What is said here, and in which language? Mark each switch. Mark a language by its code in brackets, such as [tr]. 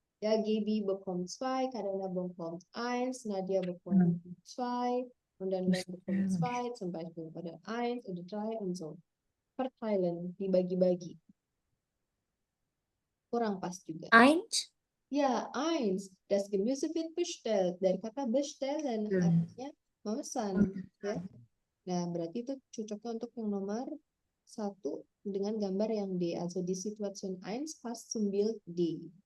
[de] Ja, Gaby bekommt 2, Karina bekommt 1, Nadia bekommt 2 und dann Len bekommt 2, zum Beispiel oder 1 oder 3 und so. Verteilen, dibagi-bagi. [id] Kurang pas juga. [de] Eins. [id] Ya, 1. [de] Das Gemüse wird bestellt. [id] Dari kata bestellen artinya memesan. Ya. Nah, berarti itu cocoknya untuk yang nomor 1 dengan gambar yang D. [de] Also di Situation 1 passt zum Bild D.